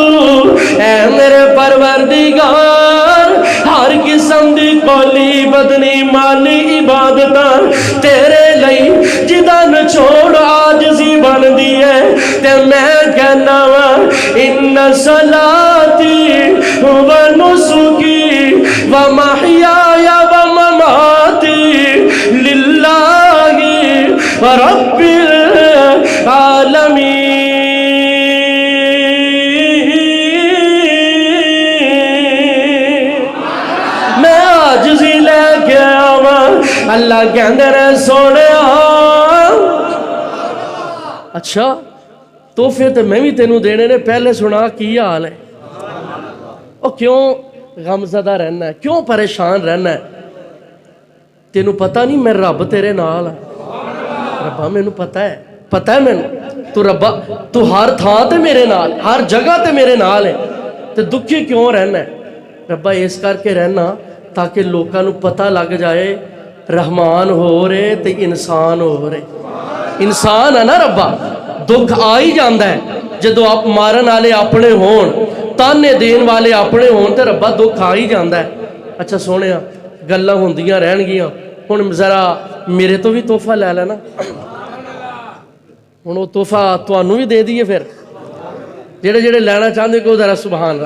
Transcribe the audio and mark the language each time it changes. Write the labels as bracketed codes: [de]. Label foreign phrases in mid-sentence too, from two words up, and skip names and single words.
[pa] اے میرے پروردگار، ہر قسم دی قولی بدنی مالی عبادت تیرے لئی جیدا نچوڑ عاجزی بندی ہے. تے میں کہنا واں [ar] إن صلاتي ونسكي ومحياي ومماتي لله رب العالمين. [pa] میں عاجزی لیکے آواں، اللہ کہندے نے سوہنیا اچھا تحفے تو میں بھی تینوں دینے نے، پہلے سنا کی حال ہے. [ur] اور کیوں غمزدہ رہنا ہے، کیوں پریشان رہنا ہے? [pa] تینوں پتا نہیں میں رب تیرے نال ہے. ربا مینوں پتا ہے مینوں تو ربا تو ہر تھاں تے میرے نال، ہر جگہ تے میرے نال ہے. تے دکھی کیوں رہنا ہے? ربا اس کرکے رہنا [ur] تاکہ لوگوں کو پتا لگ جائے [pa] رحمان ہو رہے تے انسان ہو رہے. انسان ہے نا ربا, [ur] دکھ آ ہی جاتا ہے [pa] جدوں آپ مارن والے اپنے ہون، طعنے دین والے اپنے ہون تے ربا [ur] دکھ آ ہی جاتا ہے. [pa] اچھا سوہنے گلاں ہوندیاں رہن گیاں، ہن ذرا میرے تو بھی تحفہ لے لینا. ہن او تحفہ تہانوں بھی دے دئیے، فیر جیڑے جیڑے لینا چاہتے کو ذرا [ar] سبحان الله.